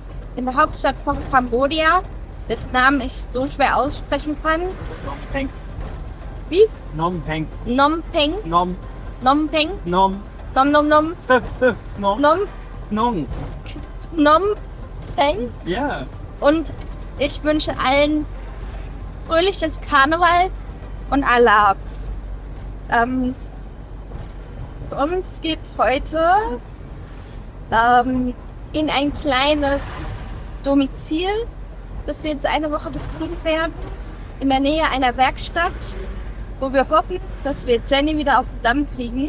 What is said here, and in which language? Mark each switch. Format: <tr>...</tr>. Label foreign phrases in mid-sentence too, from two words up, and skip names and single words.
<de>in der Hauptstadt von Kambodscha, dessen Namen ich so schwer aussprechen kann. Phnom Penh. Wie? Phnom Penh. Phnom Penh. Phnom. Phnom Penh. Phnom. Nom nom nom. Phnom. Nom. Phnom. Phnom Penh. Ja. Und ich wünsche allen fröhliches Karneval und Allah. Für uns geht's heute in ein kleines Domizil, das wir jetzt eine Woche beziehen werden, in der Nähe einer Werkstatt, wo wir hoffen, dass wir Jenny wieder auf den Damm kriegen.</de>